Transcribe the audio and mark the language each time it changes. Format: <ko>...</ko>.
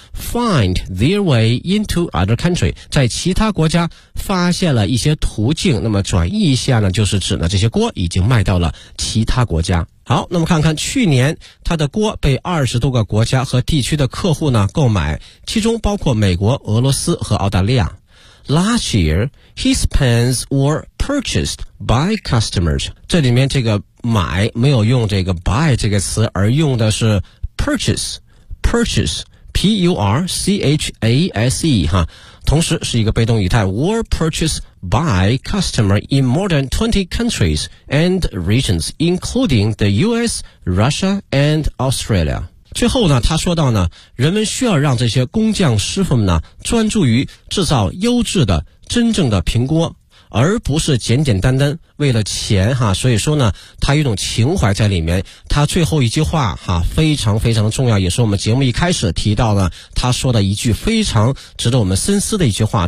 <en>find their way into other country，</en> <zh>在其他国家发现了一些途径。那么转译一下呢，就是指呢这些锅已经卖到了其他国家。好，那么看看去年他的锅被20多个国家和地区的客户呢购买，其中包括美国、俄罗斯和澳大利亚。</zh> <en>Last year his pans were purchased by customers，</en> <zh>这里面这个买没有用这个 buy 这个词，而用的是 purchase， purchase P-U-R-C-H-A-S-E 哈，同时是一个被动语态，</zh> <en>were purchased by customer in more than 20 countries and regions including the US, Russia and Australia。</en> <zh>最后呢他说到呢，人们需要让这些工匠师傅们呢专注于制造优质的真正的苹果，而不是简简单单为了钱哈。所以说呢，他有一种情怀在里面。他最后一句话哈，非常非常重要，也是我们节目一开始提到了他说的一句非常值得我们深思的一句话。</zh>